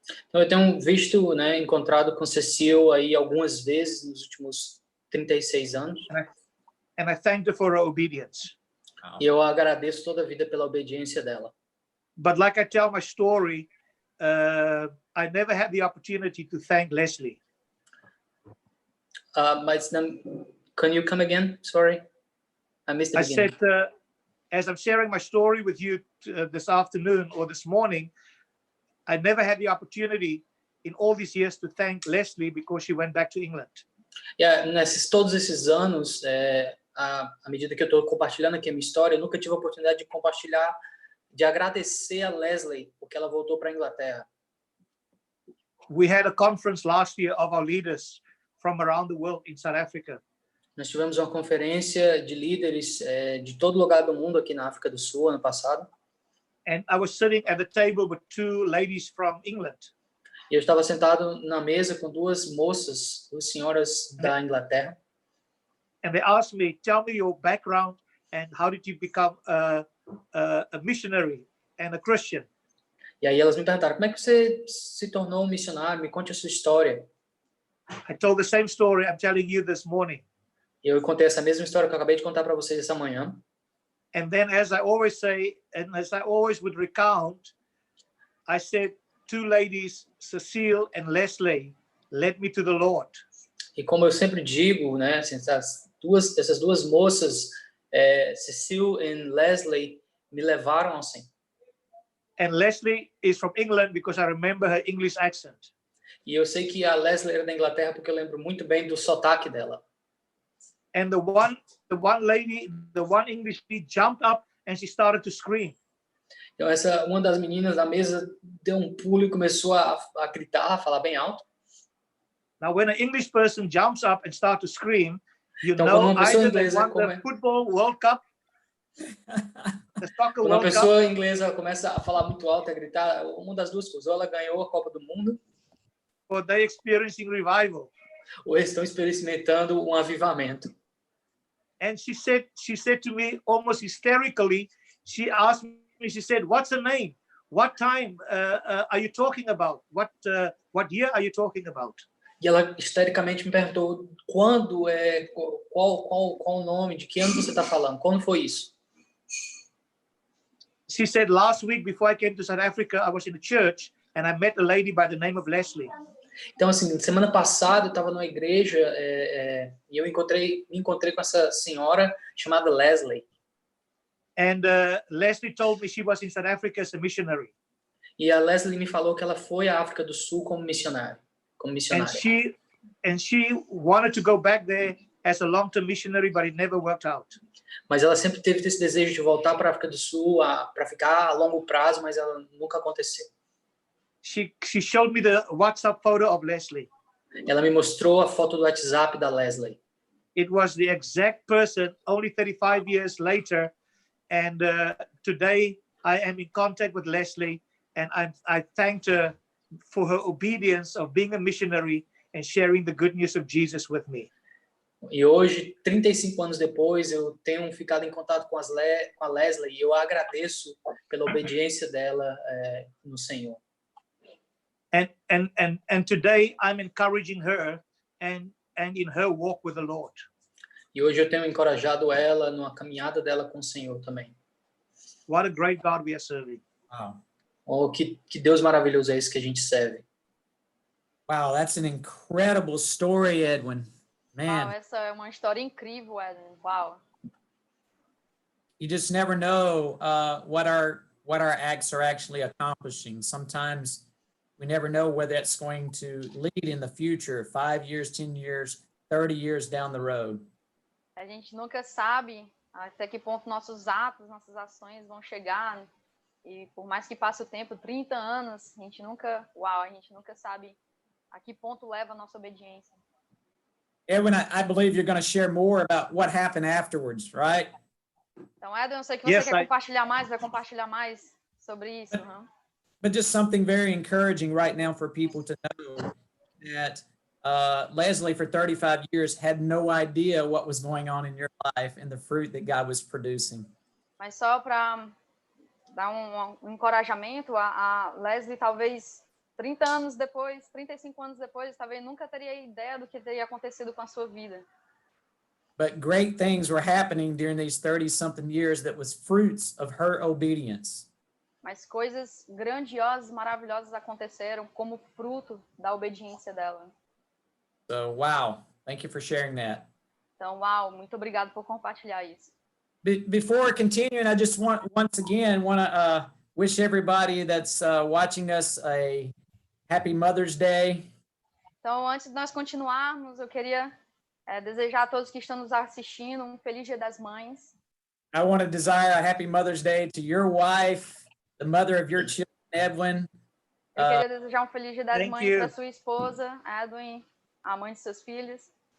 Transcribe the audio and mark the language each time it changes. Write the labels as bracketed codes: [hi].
[pt] Então, eu tenho visto, né, encontrado com Cecile aí algumas vezes nos últimos 36 anos. [en] And I thank her for her obedience. [pt] E eu agradeço toda a vida pela obediência dela. [en] But like I tell my story, I never had the opportunity to thank Leslie. [pt] Mas [en] can you come again? Sorry, I missed the beginning. I said, as I'm sharing my story with you this afternoon or this morning, I never had the opportunity in all these years to thank Leslie because she went back to England. [pt] Yeah, todos esses anos, à medida que eu estou compartilhando aqui a minha história, eu nunca tive a oportunidade de compartilhar, de agradecer a Leslie porque ela voltou para a Inglaterra. [en] We had a conference last year of our leaders from around the world in South Africa. [pt] Nós tivemos uma conferência de líderes de todo lugar do mundo aqui na África do Sul ano passado. [en] And I was sitting at the table with 2 ladies from England. [pt] E eu estava sentado na mesa com 2 moças, 2 senhoras da Inglaterra. [en] And they asked me, tell me your background and how did you become a missionary and a Christian? [pt] E aí elas me perguntaram, como é que você se tornou um missionário? Me conte a sua história. [en] I told the same story I'm telling you this morning. [pt] E eu contei essa mesma história que eu acabei de contar para vocês essa manhã. [en] And then, as I always say, and as I always would recount, I said, 2 ladies, Cecile and Leslie, led me to the Lord. [pt] E como eu sempre digo, né, assim, essas duas moças, Cecile e Leslie, me levaram ao Senhor. [en] And Leslie is from England because I remember her English accent. [pt] E eu sei que a Leslie era da Inglaterra porque eu lembro muito bem do sotaque dela. [en] And the one lady, the one English lady jumped up and she started to scream. [pt] Então uma das meninas da mesa deu um pulo e começou a gritar, a falar bem alto. [en] Now, when an English person jumps up and starts to scream, you [pt] Então, [en] know [pt] quando uma pessoa [en] either they [pt] inglesa [en] won the football World Cup, the soccer [pt] Quando uma [en] World Cup, [pt] pessoa inglesa começa a falar muito alto, a gritar, uma das duas coisas, ou ela ganhou a Copa do Mundo, [en] or they experiencing revival. [pt] ou eles estão experimentando um avivamento. [en] And she said to me almost hysterically, she asked me, she said, what's her name? What time are you talking about? What year are you talking about? [pt] E ela histericamente me perguntou qual o nome, de que ano você está falando? Quando foi isso? [en] She said, last week before I came to South Africa, I was in a church and I met a lady by the name of Leslie. [pt] Então, assim, semana passada eu estava numa igreja e eu me encontrei com essa senhora chamada Leslie. [en] And Leslie told me she was in South Africa as a missionary. [pt] E a Leslie me falou que ela foi à África do Sul como missionária. [en] And she wanted to go back there as a long-term missionary, but it never worked out. [pt] Mas ela sempre teve esse desejo de voltar para a África do Sul para ficar a longo prazo, mas ela nunca aconteceu. [en] She showed me the WhatsApp photo of Leslie. [pt] Ela me mostrou a foto do WhatsApp da Leslie. [en] It was the exact person only 35 years later. And today I am in contact with Leslie, and I thanked her for her obedience of being a missionary and sharing the good news of Jesus with me. [pt] E hoje, 35 anos depois, eu tenho ficado em contato com a Leslie e eu agradeço pela obediência dela no Senhor. [en] And today I'm encouraging her and in her walk with the Lord. [pt] E hoje eu tenho encorajado ela numa caminhada dela com o Senhor também. [en] What a great God we are serving. Wow. [pt] Oh, que Deus maravilhoso é esse que a gente serve. [en] Wow, that's an incredible story, Edwin. [pt] Uau, [en] Man, [pt] essa é uma história incrível, Edwin. Uau. [en] you just never know what our acts are actually accomplishing. Sometimes we never know where that's going to lead in the future, 5 years, 10 years, 30 years down the road. [pt] A gente nunca sabe até que ponto nossos atos, nossas ações vão chegar. E por mais que passe o tempo, 30 anos, a gente nunca sabe a que ponto leva a nossa obediência. [en] Edwin, I believe you're going to share more about what happened afterwards, right? [pt] Então, Edwin, eu sei que você [en] Yes, [pt] quer compartilhar mais, vai compartilhar mais sobre isso. [en] But just something very encouraging right now for people to know that Leslie, for 35 years, had no idea what was going on in your life and the fruit that God was producing. [pt] Mas só para dar um encorajamento, a Leslie talvez 30 anos depois, 35 anos depois, talvez nunca teria ideia do que teria acontecido com a sua vida. [en] But great things were happening during these 30-something years that was fruits of her obedience. [pt] Mas coisas grandiosas, maravilhosas aconteceram como fruto da obediência dela. [en] So, wow, thank you for sharing that. [pt] Então, uau, muito obrigado por compartilhar isso. [en] Before continuing, I just once again want to wish everybody that's watching us a happy Mother's Day. [pt] Então, antes de nós continuarmos, eu queria desejar a todos que estão nos assistindo um feliz Dia das Mães. [en] I want to desire a happy Mother's Day to your wife, the mother of your children, Edwin. [pt] Eu queria desejar um feliz Dia das [en] thank [pt] Mães [en] you. [pt] para sua esposa, Edwin, a mãe de seus filhos.